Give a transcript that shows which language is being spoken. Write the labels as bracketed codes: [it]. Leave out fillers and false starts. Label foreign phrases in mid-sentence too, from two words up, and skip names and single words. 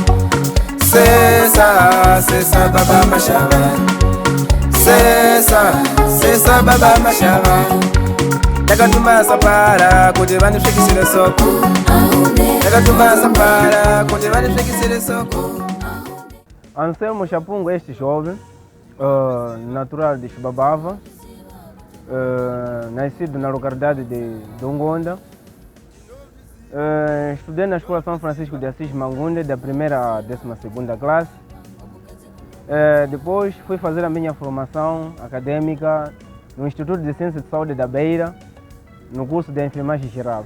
[sn] Sesa baba mashava. Sesa baba mashava. Takatuma sapara kuti vanipfekesere soko. Takatuma sapara kuti vanipfekesere soko. [pt] Anselmo Chapungo, este jovem, natural de Chibabava, nascido na localidade de Dongonda. Estudei na Escola São Francisco de Assis Mangunde, da primeira à 12ª classe. Depois fui fazer a minha formação acadêmica no Instituto de Ciência de Saúde da Beira, no curso de enfermagem geral.